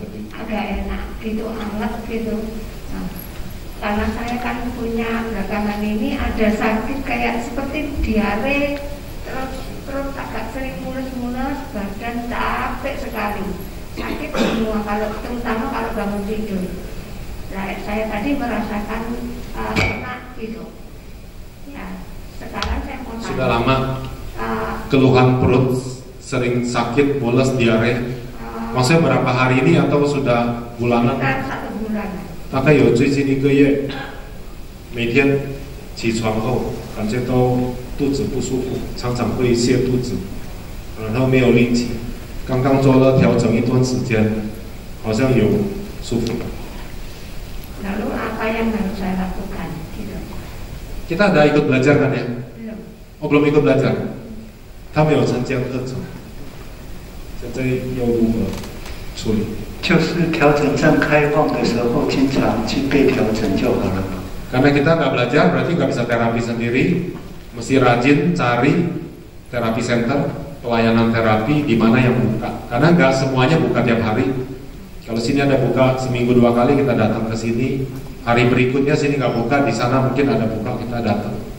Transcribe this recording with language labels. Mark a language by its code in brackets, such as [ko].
[id] Agak enak gitu, anget gitu. Nah, karena saya kan punya belakangan ini ada sakit kayak seperti diare, terus agak sering mulus-mulus, badan capek sekali, sakit semua terutama kalau bangun tidur. Nah, saya tadi merasakan enak gitu. Ya, sekarang saya mau tanya. Sudah lama keluhan perut sering sakit, mules, diare. Maksudnya berapa hari ini atau sudah bulanan? Sekitar 1 bulan. [zh] 大概有最近1个月，每天起床后感觉到肚子不舒服，常常会泻肚子，然后没有力气。刚刚做了调整一段时间，好像有舒服了。 [id] Lalu apa yang harus saya lakukan? Gitu. Kita ada ikut belajar kan ya? Belum. Oh belum ikut belajar. [zh] 他没有参加课程，现在要如何处理？就是调整站开放的时候，经常去被调整就好了。 [id] Karena kita nggak belajar berarti nggak bisa terapi sendiri. Mesti rajin cari terapi center, pelayanan terapi di mana yang buka. Karena nggak semuanya buka tiap hari. Kalau sini ada buka seminggu 2 kali kita datang ke sini. Hari berikutnya sini nggak buka, di sana mungkin ada buka kita datang.